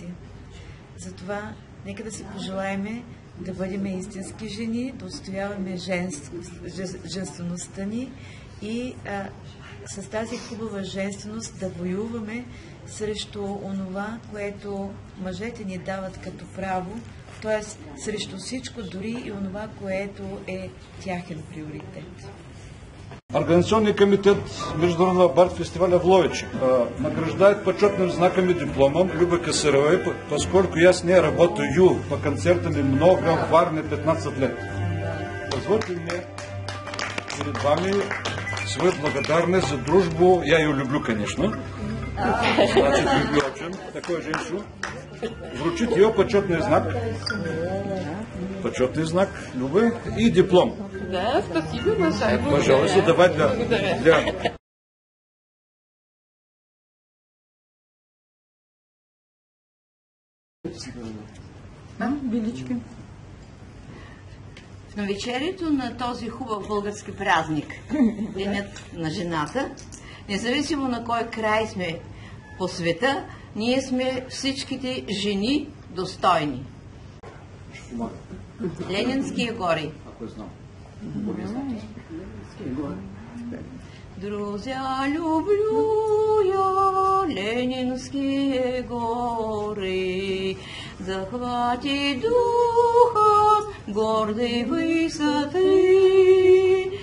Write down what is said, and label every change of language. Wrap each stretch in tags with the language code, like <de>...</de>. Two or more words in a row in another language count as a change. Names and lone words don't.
<bg>Затова нека да си пожелаеме да бъдем истински жени, да отстояваме женствеността ни и с тази хубава женственост да воюваме срещу онова, което мъжете ни дават като право, т.е. срещу всичко, дори и онова, което е тяхен приоритет.</bg> <ru>Организационный комитет Международного бард-фестиваля в Ловиче награждает почетным знаком и дипломом Любы Косыровой, поскольку я с ней работаю по концертам много, в Варне 15 лет. Позвольте мне перед вами свою благодарность за дружбу. Я ее люблю, конечно. Значит, люблю очень такую женщину. Вручить ее почетный знак. Почетный знак Любы и диплом. Да, спасибо большое. Пожалуйста, давай для... Велички.</ru> <bg>В навечерието на този хубав български празник, Денят на жената, независимо на кой край сме по света, ние сме всичките жени достойни.</bg> <ru>Ленинские гори. Друзья, люблю я Ленинские горы, захватит духа гордой высоты.</ru>